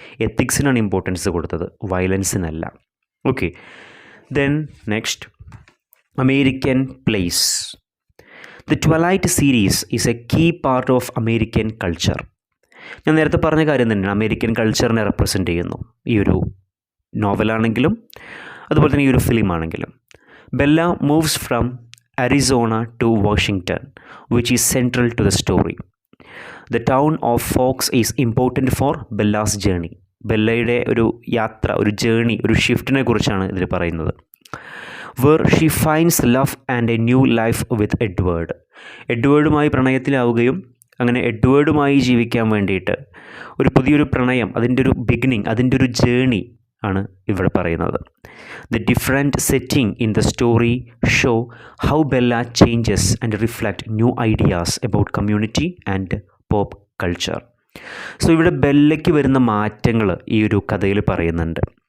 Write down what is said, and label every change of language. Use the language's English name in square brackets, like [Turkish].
[Malayalam] എത്തിക്സിനാണ് importance കൊടുത്തത്, വയലൻസിനല്ല. Okay, [English] Then next, American place. The Twilight series is a key part of American culture. [Malayalam] ഞാൻ നേരത്തെ പറഞ്ഞ കാര്യം തന്നെയാണ്, അമേരിക്കൻ കൾച്ചറിനെ റെപ്രസെൻ്റ് ചെയ്യുന്നു ഈ ഒരു നോവലാണെങ്കിലും അതുപോലെ തന്നെ ഈ ഒരു ഫിലിമാണെങ്കിലും. [English] Bella moves from Arizona to Washington, which is central to the story. The town of Fox is important for Bella's journey. [Malayalam] ബെല്ലയുടെ ഒരു യാത്ര, ഒരു ജേണി, ഒരു ഷിഫ്റ്റിനെ കുറിച്ചാണ് ഇതിൽ പറയുന്നത്. [English] Where she finds love and a new life with Edward. [Malayalam] എഡ്വേർഡുമായി പ്രണയത്തിലാവുകയും അങ്ങനെ എഡ്വേർഡുമായി ജീവിക്കാൻ വേണ്ടിയിട്ട് ഒരു പുതിയൊരു പ്രണയം, അതിൻ്റെ ഒരു ബിഗിനിങ്, അതിൻ്റെ ഒരു ജേണി ആണ് ഇവിടെ പറയുന്നത്. [English] The different setting in the story show how Bella changes and reflect new ideas about community and pop culture. [Malayalam] So ഇവിടെ ബെല്ലയ്ക്ക് വരുന്ന മാറ്റങ്ങൾ ഈ ഒരു കഥയിൽ പറയുന്നുണ്ട്.